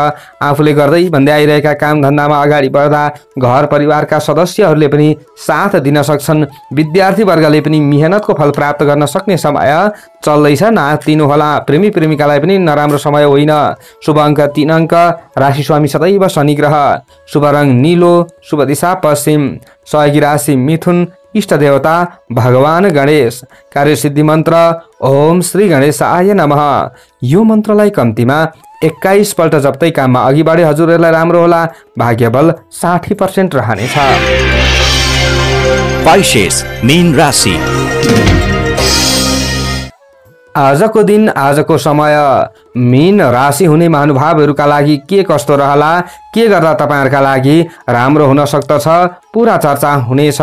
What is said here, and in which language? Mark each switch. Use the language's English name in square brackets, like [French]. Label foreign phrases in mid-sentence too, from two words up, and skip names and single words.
[Nepali] आफूले गर्दै भन्दै आइरहेका काम धन्दामा अगाडि बढ्दा घर परिवारका सदस्यहरूले पनि साथ दिन सक्छन्। विद्यार्थी वर्गले पनि मेहनतको फल प्राप्त गर्न सक्ने समय चल्दैछ। नातिनुहोला। प्रेमी प्रेमिकालाई पनि नराम्रो समय होइन। शुभ अङ्क 3 अङ्क। राशि स्वामी सदैव शनि ग्रह। शुभ रङ नीलो। शुभ दिशा पश्चिम। सहयोगी राशि मिथुन। इष्ट देवता भगवान गणेश। कार्यसिद्धि मन्त्र [Sanskrit] ओम श्री गणेशाय नमः। [Nepali] यो मन्त्रलाई कम्तीमा 21 पल्ट जप्दै काममा अघि बढे हजुरहरूलाई राम्रो होला। भाग्यबल 60% रहनेछ। पाइसेस मीन राशि। आजको दिन आजको समय मीन राशि हुने महानुभावहरूका लागि के कस्तो रहला, के गर्दा तपाईहरुका लागि राम्रो हुन सक्दछ, पूरा चर्चा हुनेछ।